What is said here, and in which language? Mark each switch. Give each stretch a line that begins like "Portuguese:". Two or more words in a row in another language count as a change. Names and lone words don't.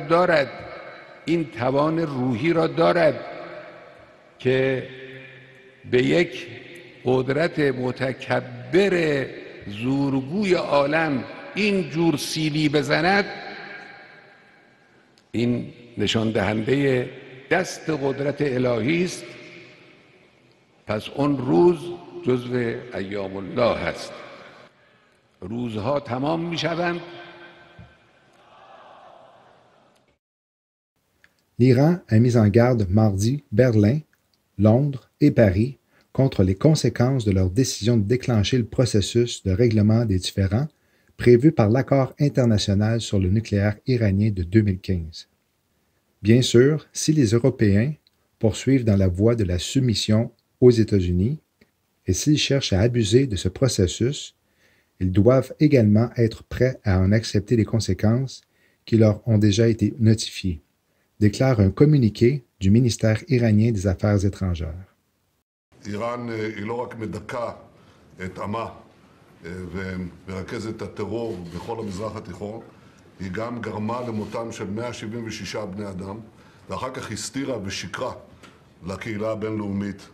Persian: دارد، این توان روحی را دارد که به یک قدرت متکبر زورگوی عالم این جور سیلی بزند، این نشان دهنده دست قدرت الهی است. پس اون روز جزو ایام الله است. روزها تمام می شوند.
French: L'Iran a mis en garde mardi Berlin, Londres et Paris contre les conséquences de leur décision de déclencher le processus de règlement des différends prévu par l'accord international sur le nucléaire iranien de 2015. Bien sûr, si les Européens poursuivent dans la voie de la soumission aux États-Unis et s'ils cherchent à abuser de ce processus, ils doivent également être prêts à en accepter les conséquences qui leur ont déjà été notifiées, déclare un communiqué du ministère iranien des Affaires étrangères.
Hebrew: איראן היא לא רק מדכאה את עמה ומרכזת את הטרור בכל המזרח התיכון, היא גם גרמה למותם של 176 בני אדם, ואחר כך הסתירה ושיקרה לקהילה הבינלאומית.